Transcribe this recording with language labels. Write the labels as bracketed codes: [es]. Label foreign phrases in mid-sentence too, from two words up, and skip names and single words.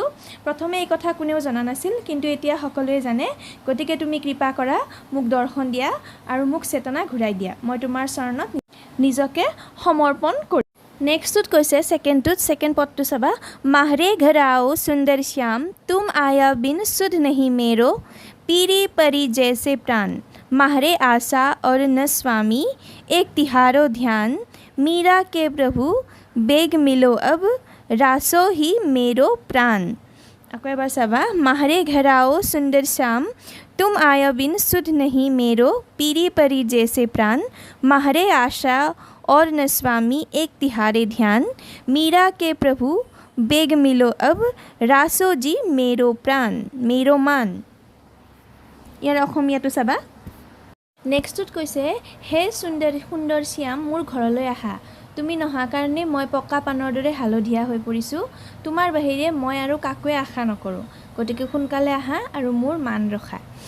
[as] প্ৰথমে এই কথা কোনেও জনা নাছিল, কিন্তু এতিয়া সকলোৱে জানে। গতিকে তুমি কৃপা কৰা, মোক দৰ্শন দিয়া আৰু মোক চেতনা ঘূৰাই দিয়া। মই তোমাৰ চৰণত নিজকে সমৰ্পণ কৰি। নেক্সটটোত কৈছে ছেকেণ্ড পদটো চাবা, [raj] माहरे घर आओ सुंदर श्याम तुम आया बिन सुध नेहि मेरो पीरी परी जैसे प्राण माहरे आशा और न स्वामी एक तिहारो ध्यान मीरा के प्रभु बेग मिलो अब रासो ही मेरो प्राण। [as] আকৌ এবাৰ চাবা, [raj] माहरे घर आओ सुंदर श्याम तुम आया बिन सुध नहीं मेरो पीरी परी जैसे प्राण माहरे आशा और न स्वामी एक तिहारे ध्यान मीरा के प्रभु बेग मिलो अब रासो जी मेरो प्राण मेरो मान। [as] ইয়াৰ অসমীয়াটো চাবা। নেক্সটটোত কৈছে হে সুন্দৰ শ্যাম মোৰ ঘৰলৈ আহা, তুমি নহা কাৰণে মই পকা পানৰ দৰে হালধীয়া হৈ পৰিছোঁ। তোমাৰ বাহিৰে মই আৰু কাকোৱে আশা নকৰোঁ, গতিকে সোনকালে আহা আৰু মোৰ মান ৰখা।